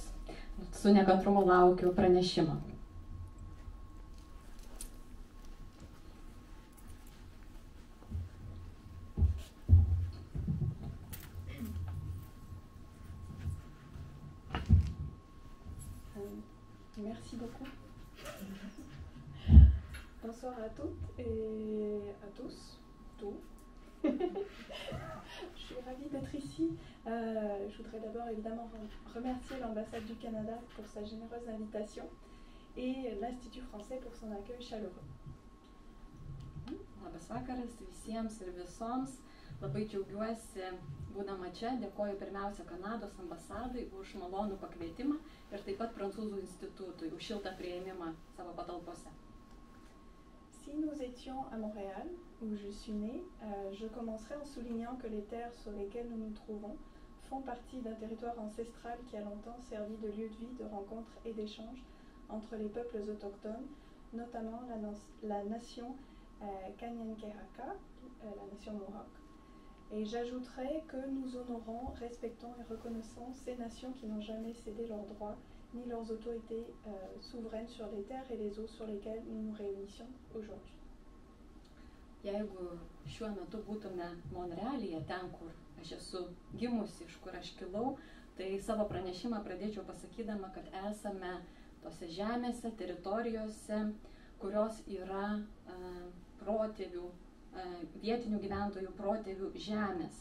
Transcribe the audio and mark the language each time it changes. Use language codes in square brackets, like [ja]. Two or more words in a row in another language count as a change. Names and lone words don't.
[lt] Su nekantrumu laukiu pranešimo. [fr] Merci beaucoup. Bonsoir à toutes et à tous. Je suis ravie d'être ici. Je voudrais d'abord évidemment remercier l'ambassade du Canada pour sa généreuse invitation et l'Institut français pour son accueil chaleureux. [lt] Labas vakaras visiems ir visoms. Labai džiaugiuosi būdama čia, dėkoju pirmiausia Kanados ambasadai už malonų pakvietimą ir taip pat Prancūzų institutui už šiltą priėmimą savo patalpose. [fr] Si nous étions à Montréal, où je suis née, je commencerai en soulignant que les terres sur lesquelles nous nous trouvons font partie d'un territoire ancestral qui a longtemps servi de lieu de vie, de rencontre et d'échange entre les peuples autochtones, notamment la nation Kanien'kehá:ka, la nation Mohawk. Et j'ajouterai que nous honorons, respectons et reconnaissons ces nations qui n'ont jamais cédé leurs droits ni leurs autorités souveraines sur les terres et les eaux sur lesquelles nous nous réunissons aujourd'hui. [lt] Jeigu šiuo metu būtume Monrealyje, ten, kur aš esu gimusi, iš kur aš kilau, tai savo pranešimą pradėčiau pasakydama, kad esame tose žemėse, teritorijose, kurios yra protėvių, vietinių gyventojų protėvių žemės.